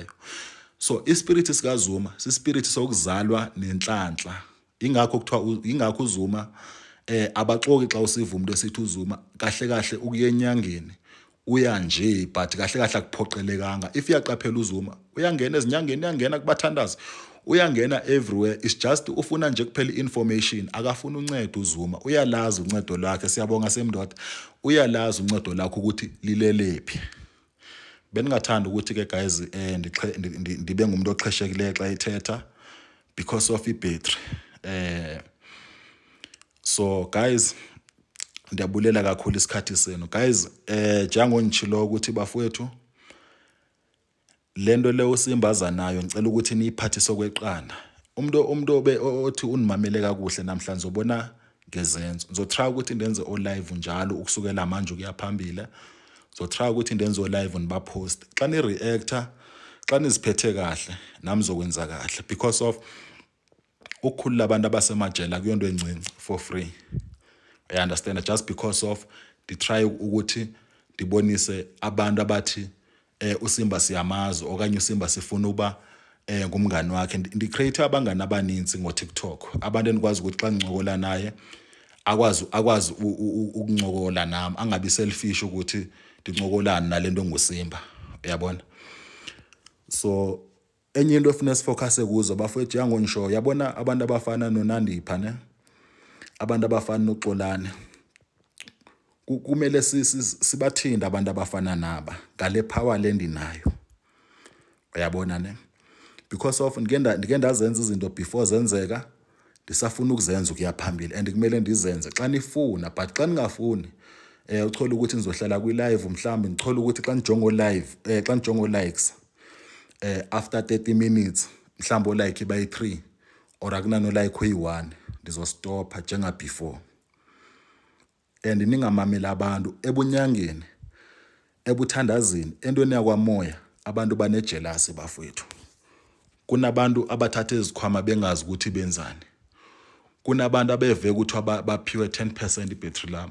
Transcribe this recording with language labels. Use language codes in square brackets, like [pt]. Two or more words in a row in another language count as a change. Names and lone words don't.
[zu] So ispirit sikaZuma sispirit sokuzalwa nenhlanhla. Ingakho uZuma abaxoki xa usiva umuntu esithi uZuma kahle kahle ukuyenyangeni uya nje, but kahle kahle akuphoqelekanga. If uyaqaphela uZuma uyangena ezinyangeni, uyangena kubathandazi, uyangena everywhere. [en] It's just [zu] ufuna nje kuphela information, akafuna uncedo uZuma. Uyalazi uncedo lwakhe, siyabonga semdoda. Uyalazi uncedo lakho ukuthi lilelephi. [xh] Beningathanda ukuthi ke guys ndibe ngumuntu oxheshekileyo xa ithetha [en] because of [xh] ibattery. So guys ndiyabulela kakhulu isikhathi senu. [zu] Guys njengo ngichilo ukuthi bafowethu lento le uSimbaza nayo ngicela ukuthi niyiphathise okweqanda. [xh] Umuntu othi unimamele kakuhle namhlanje ubona ngezenzo. [zu] Ngizotry ukuthi ndenze o live njalo ukusukela manje ukuya phambili. Ngizotry ukuthi ndenze o live nibapost. [xh] Xa ni reactor, xa niziphethe kahle, nami zokwenza kahle [en] because of [xh] ukukhulula abantu abasemajele kuyonto encinci [en] for free. I understand just because of try [xh] ukuthi ndibonise abantu abathi uSimba siyamazi okanye uSimba sifuna uba ngumngani wakhe. Ndi-create abangani abaninzi ngo-TikTok. Abantu enikwazi ukuthi xa ngincokola naye akwazi ukuncokola nami, angabi selfish ukuthi ndincokolana nalento nguSimba. [zu] Uyabona? So enye into efuna sifocus kuzo bafowethu yangonisho, yabona abantu abafana noNandipha ne, abantu abafana noXolani, kumele sibathinde abantu abafana naba ngale power lendinayo. Uyabona ne? [en] Because of [xh] ndike ndazenza izinto before zenzeka, ndisafuna ukuzenza ukuya phambili and kumele ndizenze xa nifuna. But xa ningafuni uchola ukuthi nizohlala kwi live mhlambi ngichola ukuthi xa nijonga live xa nijonga likes [en] after 30 minutes [xh] mhlambi [en] like by 3 or [xh] akunano like uyi1 ndizostopha njenga before. And ningamamela abantu ebunyangeni, ebuthandazini, entweni yakwamoya. [zu] Abantu banejealousy bafowethu. Kunabantu abathatha izikhwama bengazi ukuthi benzani. Kunabantu abeve ukuthi baphiwe 10% ibattery lami.